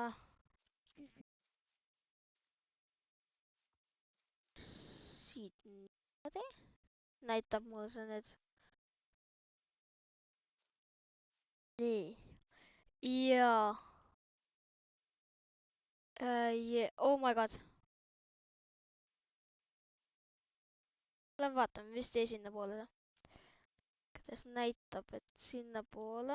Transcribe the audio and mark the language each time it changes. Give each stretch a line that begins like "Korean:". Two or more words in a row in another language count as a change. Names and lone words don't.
Estonian: Siit näitab mul see nüüd. Nii. Ja.
English: Oh my god.
Estonian: Lähen vaatame, mis tee sinna poole. Kuidas näitab, et sinna poole.